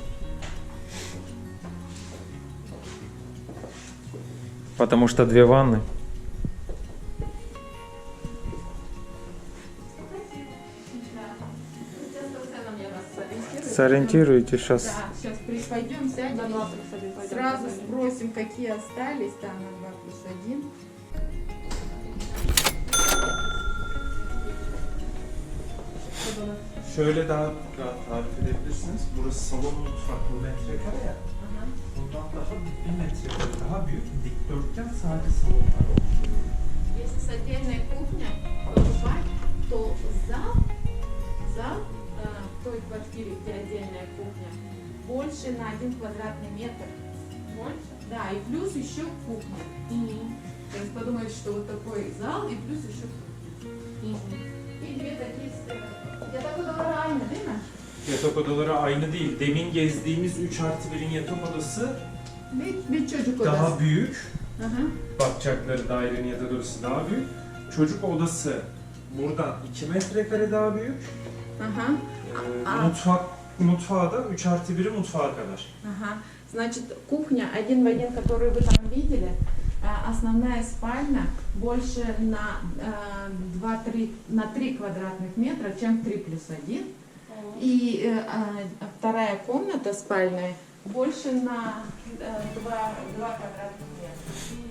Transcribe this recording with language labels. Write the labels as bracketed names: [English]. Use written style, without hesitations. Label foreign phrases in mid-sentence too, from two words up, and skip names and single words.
[Russian] Потому что 2 ванны. Сориентируйте сейчас. Да, сейчас пойдем, сядем, сразу спросим, какие остались, да, на 2+1. [Turkish] Şöyle daha rahat tarif edebilirsiniz. Burası salon mutfaklı metrekare ya. Bundan daha 1 metrekare daha büyük dikdörtgen sadece salonlar olmuş. [Russian] Если с отдельной кухней покупать, то зал в той квартире, где отдельная кухня, больше на 1 квадратный метр. Больше? Да, и плюс еще кухня. То есть подумайте, что вот такой зал и плюс еще кухня. И 2 такие стены. [Turkish] Yatak odaları aynı değil mi? Yatak odaları aynı değil. Demin gezdiğimiz 3+1'in yatak odası Bir çocuk odası. daha büyük. Hı hı. Bakacakları dairenin yatak odası daha büyük. Çocuk odası buradan 2 metrekare daha büyük. [Russian] Ага. [Turkish] Mutfağı da 3+1'i mutfağa kadar. [Russian] Ага. Значит, кухня один в один, которую вы там видели, основная спальня больше на 3 квадратных метра, чем 3+1. И вторая комната спальная больше на 2 квадратных метра.